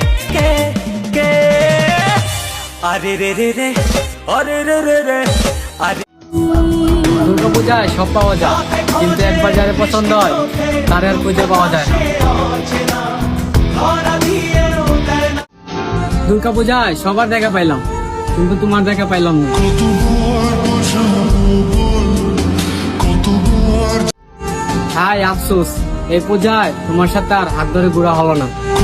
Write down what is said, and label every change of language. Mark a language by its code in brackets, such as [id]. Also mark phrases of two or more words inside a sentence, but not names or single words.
[bn] अरे रे रे रे अरे रे रे रे अरे দুর্গা পূজায় সব পাওয়া যায়, কিন্তু একবার যারে পছন্দ হয় তার আর খুঁজে পাওয়া যায় না। দুর্গা পূজায় সবার দেখা পাইলাম, কিন্তু তোমার দেখা পাইলাম না। হাই আফসোস, এই পূজায় তোমার সাথে আর হাত ধরে ঘোরা হলো না।